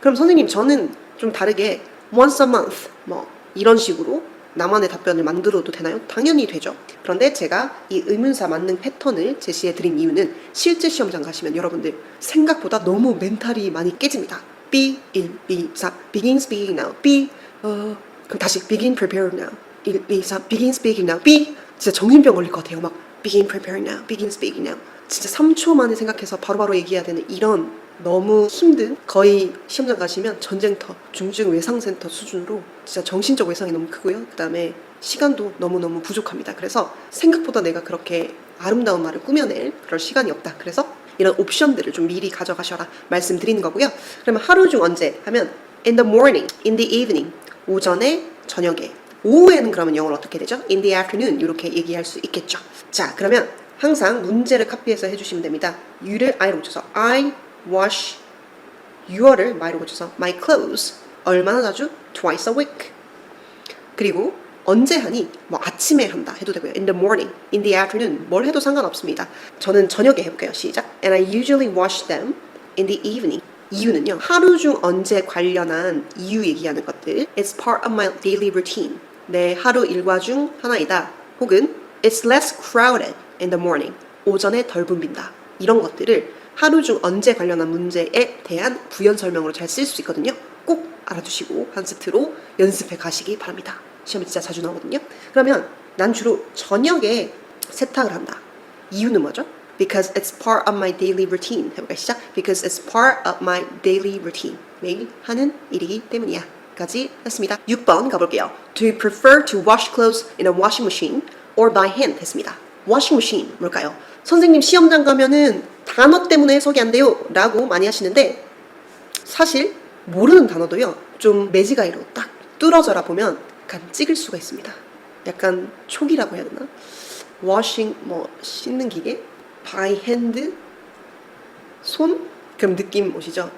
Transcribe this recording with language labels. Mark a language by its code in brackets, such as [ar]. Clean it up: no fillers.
[ko] 그럼 선생님 저는 좀 다르게 [en] once a month [ko] 뭐 이런 식으로 나만의 답변을 만들어도 되나요? 당연히 되죠. 그런데 제가 이 의문사 만능 패턴을 제시해 드린 이유는 실제 시험장 가시면 여러분들 생각보다 너무 멘탈이 많이 깨집니다. [en] B, 1, 2, 3, begin speaking now. B, 그럼 다시 begin preparing now. 1, 2, 3, begin speaking now. [ko] B, 진짜 정신병 걸릴 것 같아요. [en] 막 begin preparing now, begin speaking now. [ko] 진짜 3초 만에 생각해서 바로바로 얘기해야 되는 이런 너무 힘든 거의 시험장 가시면 전쟁터, 중증 외상센터 수준으로 진짜 정신적 외상이 너무 크고요. 그 다음에 시간도 너무너무 부족합니다. 그래서 생각보다 내가 그렇게 아름다운 말을 꾸며낼 그럴 시간이 없다. 그래서 이런 옵션들을 좀 미리 가져가셔라 말씀드리는 거고요. 그러면 하루 중 언제 하면 [en] in the morning, in the evening, [ko] 오전에, 저녁에. 오후에는 그러면 영어로 어떻게 되죠? [en] in the afternoon [ko] 이렇게 얘기할 수 있겠죠. 자, 그러면 항상 문제를 카피해서 해주시면 됩니다. you를 I로 붙여서 [en] I wash [ko] your를 my로 붙여서 [en] my clothes. [ko] 얼마나 자주? [en] Twice a week. [ko] 그리고 언제 하니? 뭐 아침에 한다 해도 되고요. [en] In the morning, in the afternoon 뭘 해도 상관없습니다. [ko] 저는 저녁에 해볼게요. 시작. [en] And I usually wash them in the evening. [ko] 이유는요. 하루 중 언제 관련한 이유 얘기하는 것들. [en] It's part of my daily routine. [ko] 내 하루 일과 중 하나이다. [en] 혹은 It's less crowded in the morning. [ko] 오전에 덜 붐빈다. 이런 것들을 하루 중 언제 관련한 문제에 대한 부연 설명으로 잘 쓸 수 있거든요. 꼭 알아두시고 한 세트로 연습해 가시기 바랍니다. 시험이 진짜 자주 나오거든요. 그러면 난 주로 저녁에 세탁을 한다. 이유는 뭐죠? [en] Because it's part of my daily routine. [ko] 해볼까요? 시작. [en] Because it's part of my daily routine. [ko] 매일 하는 일이기 때문이야. 까지 했습니다. 6번 가볼게요. [en] Do you prefer to wash clothes in a washing machine or by hand? [ko] 했습니다. washing machine 뭘까요? 선생님 시험장 가면은 단어 때문에 해석이 안 돼요 라고 많이 하시는데 사실 모르는 단어도요 좀 매지가이로 딱 뚫어져라 보면 약간 찍을 수가 있습니다. 약간 촉이라고 해야 되나? washing 뭐 씻는 기계 [en] by hand [ko] 손? 그럼 느낌 오시죠?